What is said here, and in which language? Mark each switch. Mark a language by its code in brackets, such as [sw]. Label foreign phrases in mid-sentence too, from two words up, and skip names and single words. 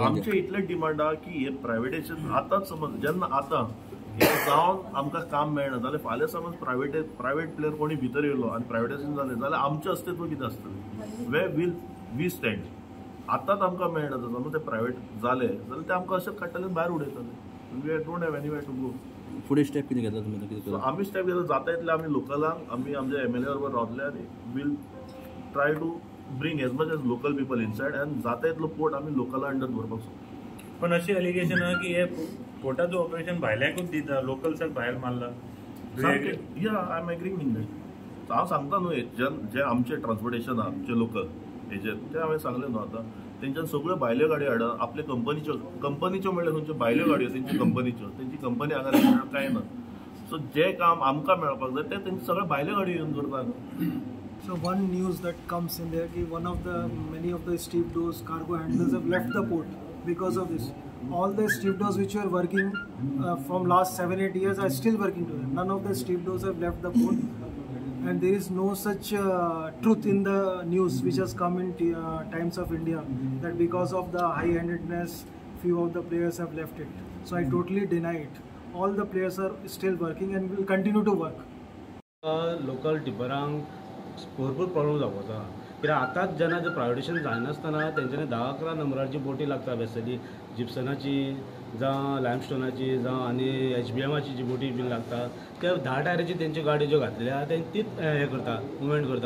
[kok] आमचें इतलें डिमांड आहा की हे प्रायवेटायझेशन आतांच समज जेन्ना आतां हे जावन आमकां काम मेळना जाल्यार फाल्यां समज [en] private player [kok] कोणी भितर येयलो आनी प्रायवेटायझेशन जालें जाल्यार आमचें अस्तित्व कितें आसतलें? [en] Where will we stand? [kok] आतांच आमकां मेळना समज ते प्रायवेट जाले जाल्यार ते आमकां अशेंच काडटले भायर उडयतले. [en] We don't have any way to go. [kok] फुडें स्टेप कितें घेतला तुमी? कितें करता? आमी स्टेप घेतला जाता तितले आमी लोकलांक आमी आमच्या MLA बरोबर रावतले आनी [en] will try to bring as much as local people inside and [kok] जाता तितलो पोर्ट आमी लोकला अंडर दवरपाक सोदता. पण अशी एलिगेशन आहा की हे पोर्टाचो ऑपरेशन भायल्यांकूच दिता, लोकल्साक भायर मारला. [en] Ya I am agreeing in that. [kok] हांव सांगता न्हू जे आमचे ट्रान्सपोर्टेशन आहा जे लोकल हेजे ते हांवें सांगलें न्हू आतां. तेंच्यान सगळ्यो भायल्यो गाडयो हाडा, आपले कंपनीच्यो म्हणल्यार खंयच्यो भायल्यो गाडयो तेंची कंपनीच्यो, तेंची कंपनी हांगा कांय ना. सो जे काम आमकां मेळपाक जाय ते तेंची सगळ्यो भायल्यो गाडयो येवन करता. [en] So one news that comes in there कि many of the stevedores, cargo handlers have left the port because of this. All the stevedores which were working from last 7-8 years are still working today. None of the stevedores have left the port, and there is no such truth in the news which has come in Times of India that because of the high-handedness few of the players have left it. So I totally deny it. All the players are still working and will continue to work. [kok] लोकल टिपरांक भरपूर प्रॉब्लेम जावपाचो आहा. कित्याक आतांच जेन्ना जे प्रायवेटेशन जायनासतना तेंच्यांनी 10-11 नंबराची बोटी लागता बेसिकली, जिप्सनाची जावं लायमस्टोनाची जावं आनी HBMची जी बोटी बीन लागता ते 10 टायराची तेंच्यो गाडयो ज्यो घातल्या ते तीच हें करता, मुवमेंट करता.